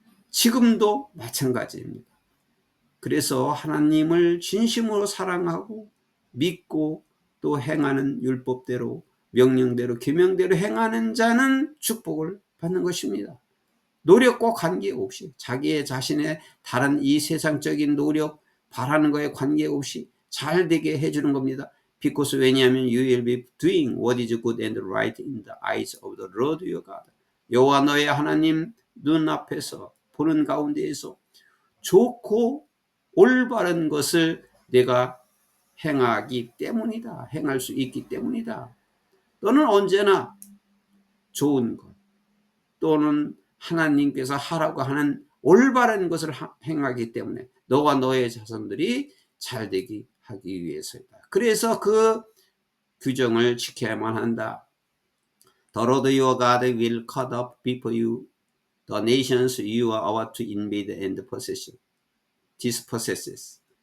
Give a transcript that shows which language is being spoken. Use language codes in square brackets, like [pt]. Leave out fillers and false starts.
[ko] 지금도 마찬가지입니다. 그래서 하나님을 진심으로 사랑하고 믿고 또 행하는 율법대로 명령대로 계명대로 행하는 자는 축복을 받는 것입니다. 노력과 관계없이 자기의 자신의 다른 이 세상적인 노력 바라는 거에 관계없이 잘 되게 해주는 겁니다. [en] Because [ko] 왜냐하면 [en] you will be doing what is good and right in the eyes of the Lord your God. [ko] 여호와 너의 하나님 눈앞에서 보는 가운데에서 좋고 올바른 것을 내가 행하기 때문이다. 행할 수 있기 때문이다. 너는 언제나 좋은 것 또는 하나님께서 하라고 하는 올바른 것을 행하기 때문에 너와 너의 자손들이 잘되기 하기 위해서이다. 그래서 그 규정을 지켜야만 한다. [en] The Lord your God will cut off before you the nations you are about to invade and dispossess.